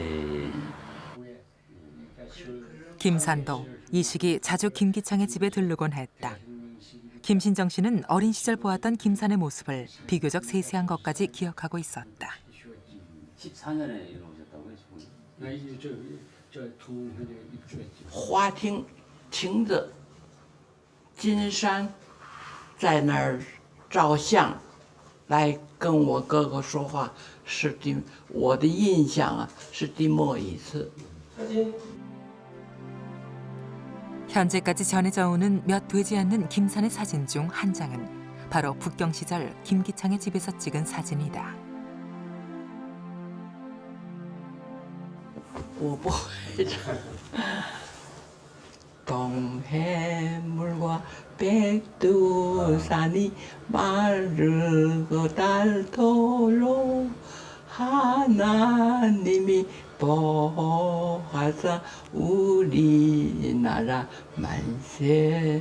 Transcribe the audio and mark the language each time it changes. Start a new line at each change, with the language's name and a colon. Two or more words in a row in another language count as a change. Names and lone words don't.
Korean: 김산도 이 시기 자주 김기창의 집에 들르곤 했다. 김신정 씨는 어린 시절 보았던 김산의 모습을 비교적 세세한 것까지 기억하고 있었다. 14년에 이루어졌다고요? 입주했지.
Chinese: 花厅亭子金山在那儿照相，来跟我哥哥说话，是我的印象啊，是第末一次。
Korean: 현재까지 전해져 오는 몇 되지 않는 김산의 사진 중 한 장은 바로 북경 시절 김기창의 집에서 찍은 사진이다.
Chinese: 我不会唱。
Korean: 동해물과 백두산이 마르고 닳도록 하나님이 보호하사 우리나라 만세.